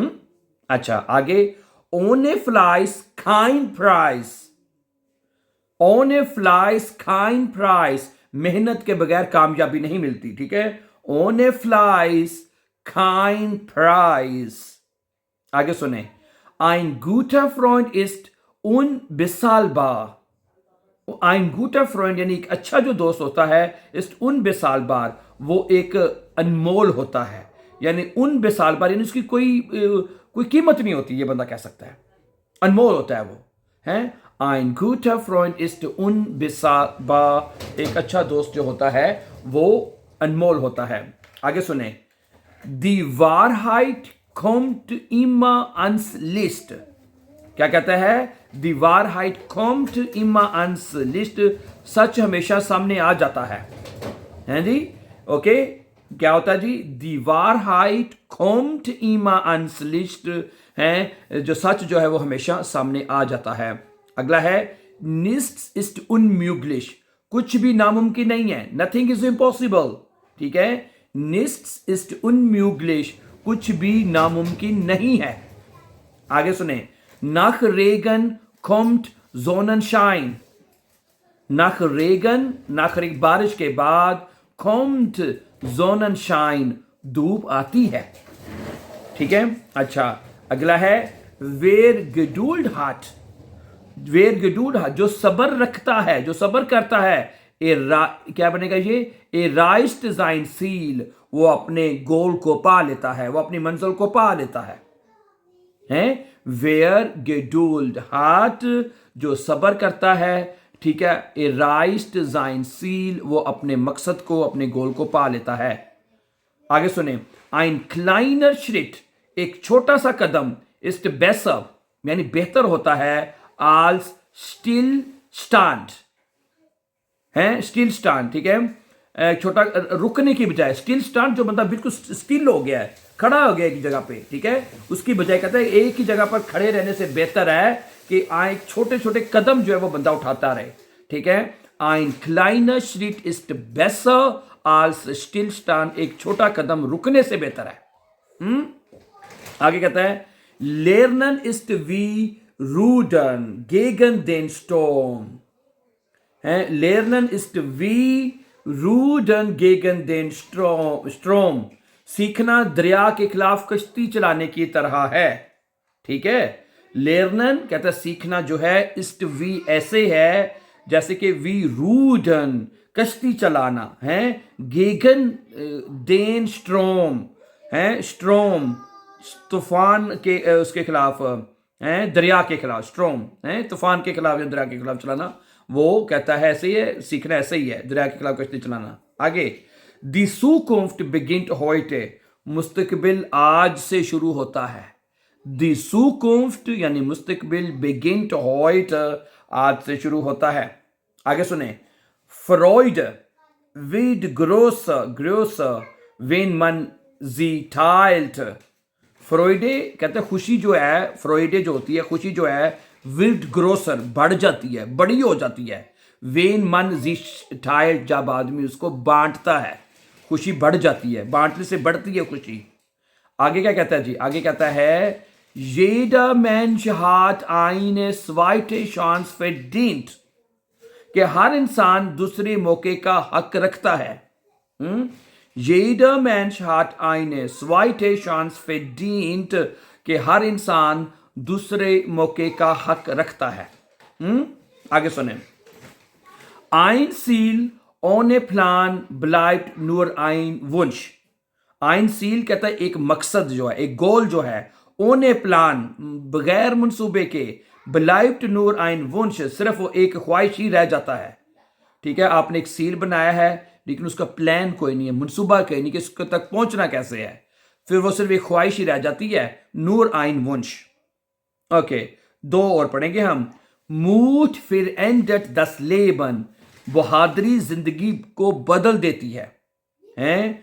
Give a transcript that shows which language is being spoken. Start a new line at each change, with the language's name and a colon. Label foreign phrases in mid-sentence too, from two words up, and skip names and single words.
Hindi: अच्छा आगे,
German: ohne Fleiß kein Preis, ohne Fleiß kein Preis,
Hindi: मेहनत के बगैर कामयाबी नहीं मिलती। ठीक है,
German: ohne Fleiß kein Preis.
Hindi: आगे सुने,
German: ein guter Freund ist unbezahlbar, ein guter Freund
Hindi: यानी एक अच्छा जो दोस्त होता है,
German: ist unbezahlbar,
Hindi: वो एक अनमोल होता है। यानी unbezahlbar यानी उसकी कोई कीमत नहीं होती, ये बंदा कह सकता है, अनमोल होता है वो है।
German: ein guter Freund ist unbezahlbar,
Hindi: एक अच्छा दोस्त जो होता है वो अनमोल होता है। आगे सुने,
German: die Wahrheit kommt immer ans Licht,
Hindi: क्या कहता है,
German: die Wahrheit kommt immer ans Licht,
Hindi: सच हमेशा सामने आ जाता है। हैं जी? ओके, क्या होता है जी?
German: die Wahrheit kommt immer ans Licht
Hindi: है, जो सच जो है वो हमेशा सामने आ जाता है। अगला है
German: nichts ist unmöglich,
Hindi: कुछ भी नामुमकिन नहीं है।
English: nothing is impossible.
Hindi: ठीक है,
German: nichts ist unmöglich,
Hindi: कुछ भी नामुमकिन नहीं है। आगे सुने,
German: nach Regen kommt Sonnenschein, nach Regen, nach
Hindi: बारिश के बाद
German: kommt Sonnenschein,
Hindi: धूप आती है। ठीक है, अच्छा अगला है
German: wer Geduld hat, wer Geduld hat,
Hindi: जो सबर रखता है, जो सबर करता है, क्या बनेगा ये?
German: erreicht sein Ziel,
Hindi: वो अपने गोल को पा लेता है, वो अपनी मंजिल को पा लेता है। हैं?
German: wer Geduld hat,
Hindi: जो सबर करता है, ठीक है,
German: erreicht sein Ziel,
Hindi: वो अपने मकसद को, अपने गोल को पा लेता है। आगे सुने,
German: ein kleiner Schritt,
Hindi: एक छोटा सा कदम,
German: ist besser,
Hindi: यानी बेहतर होता है,
German: als Stillstand,
Hindi: है स्टिल स्टैंड। ठीक है, छोटा रुकने की बजाय स्टिल स्टैंड, जो बंदा बिल्कुल स्टिल हो गया है, खड़ा हो गया एक जगह पे, ठीक है, उसकी बजाय कहता है एक ही जगह पर खड़े रहने से बेहतर है कि एक छोटे छोटे कदम जो है वो बंदा उठाता रहे। ठीक है,
German: ein kleiner Schritt ist besser als Stillstand,
Hindi: एक छोटा कदम रुकने से बेहतर है। आगे कहता है
German: lernen ist wie rudern gegen den Sturm, है lernen ist wie rudern gegen den Strom,
Hindi: सीखना दरिया के खिलाफ कश्ती चलाने की तरह है। ठीक है, lernen कहता है सीखना जो है,
German: ist wie
Hindi: ऐसे है जैसे कि
German: wie rudern
Hindi: कश्ती चलाना है,
German: gegen den Strom
Hindi: है, स्ट्रोम तूफान के उसके खिलाफ है, दरिया के खिलाफ, स्ट्रोम है तूफान के खिलाफ या दरिया के खिलाफ चलाना, वो कहता है ऐसे ही है, सीखना ऐसे ही है, दरिया के खिलाफ कश्ती चलाना।
German: आगे दी Zukunft beginnt heute,
Hindi: मुस्तकबिल आज से शुरू होता है।
German: दी Zukunft
Hindi: यानी मुस्तकबिल
German: beginnt heute,
Hindi: आज से शुरू होता है। आगे सुने,
German: Freude wird größer wenn man sie teilt,
Hindi: फ्रॉइडे कहते हैं खुशी जो है, फ्रॉइडे जो होती है खुशी जो है,
German: wird größer
Hindi: बढ़ जाती है, बड़ी हो जाती है,
German: wenn man teilt
Hindi: जब आदमी उसको बांटता है, खुशी बढ़ जाती है, बांटने से बढ़ती है खुशी। आगे क्या कहता है जी? आगे कहता है
German: jeder Mensch hat eine zweite Chance verdient,
Hindi: कि हर इंसान दूसरे मौके का हक रखता है।
German: Jeder Mensch hat eine zweite Chance verdient,
Hindi: कि हर इंसान दूसरे मौके का हक रखता है। आगे सुने,
German: ein Ziel ohne Plan bleibt nur ein Wunsch, ein Ziel
Hindi: कहता है एक मकसद जो है,
German: एक गोल जो है, ohne Plan
Hindi: बगैर मंसूबे के,
German: bleibt nur ein Wunsch
Hindi: सिर्फ वो एक ख्वाहिश ही रह जाता है। ठीक है, आपने एक सील बनाया है लेकिन उसका प्लान कोई नहीं है, मनसूबा कोई नहीं कि उसके तक पहुंचना कैसे है, फिर वो सिर्फ एक ख्वाहिश ही रह जाती है,
German: nur ein Wunsch.
Hindi: ओके, दो और पढ़ेंगे हम।
German: Mut verändert das Leben,
Hindi: बहादुरी जिंदगी को बदल देती है, हैं?